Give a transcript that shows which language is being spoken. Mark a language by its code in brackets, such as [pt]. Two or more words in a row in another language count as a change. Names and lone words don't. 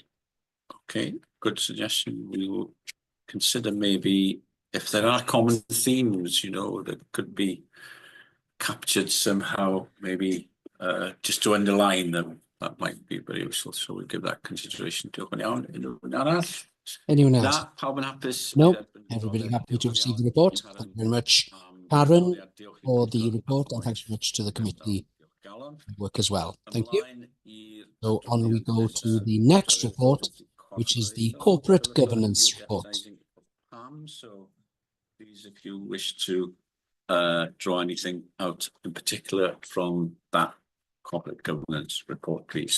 [en] Okay, good suggestion. We will consider maybe if there are common themes, you know, that could be captured somehow, maybe just to underline them, that might be very useful. So we'll give that consideration. [cy] Diolch yn iawn. [en] Anyone else? [cy] Na, pawb yn hapus? [en] No, everybody happy to receive the report. Thank you very much, Karen, for the report, and thanks very much to the committee work as well. Thank you. So on we go to the next report, which is the corporate governance report. So please, if you wish to draw anything out in particular from that corporate governance report, please.